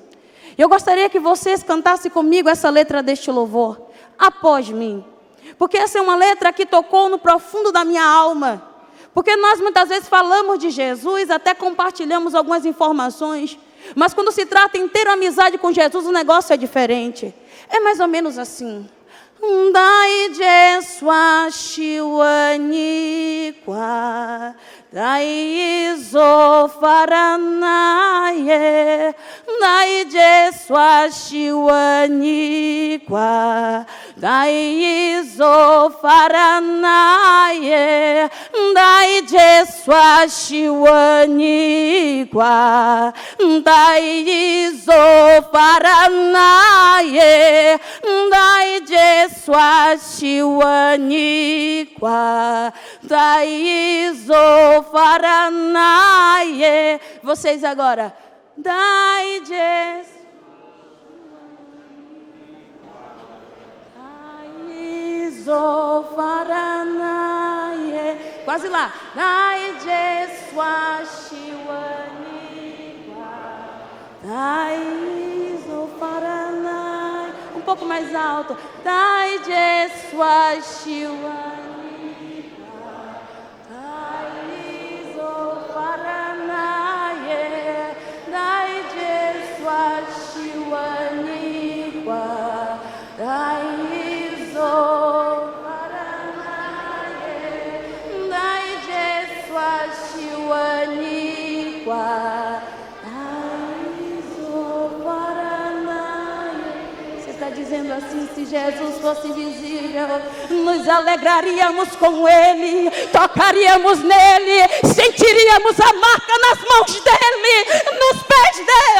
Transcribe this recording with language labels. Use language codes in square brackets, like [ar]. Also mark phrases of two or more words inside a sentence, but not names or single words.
[pt] Eu gostaria que vocês cantassem comigo essa letra deste louvor, após mim. Porque essa é uma letra que tocou no profundo da minha alma. Porque nós muitas vezes falamos de Jesus, até compartilhamos algumas informações, mas quando se trata em ter amizade com Jesus, o negócio é diferente. É mais ou menos assim. [sn] Dai Jesu ashiwanikwa, dai izofaranaye, dai Jesu ashiwanikwa, dai izofaranaye, dai Jesu ashiwanikwa, dai izofaranaye, dai Jesu ashiwanikwa, dai izofaranaye. [pt] Vocês agora. [sn] Dai Jesu, dai izofaranaye. [pt] Quase lá. [sn] Dai Jesu ashiwanikwa, dai izofaranaye. [pt] Um pouco mais alto. [sn] Dai Jesu ashiwanikwa, dai izofaranaye, dai Jesu ashiwanikwa, dai izofaranaye, dai Jesu ashiwanikwa. [pt] Dizendo assim: se Jesus fosse visível, nos alegraríamos com Ele, tocaríamos nele, sentiríamos a marca nas mãos dele, nos pés dele.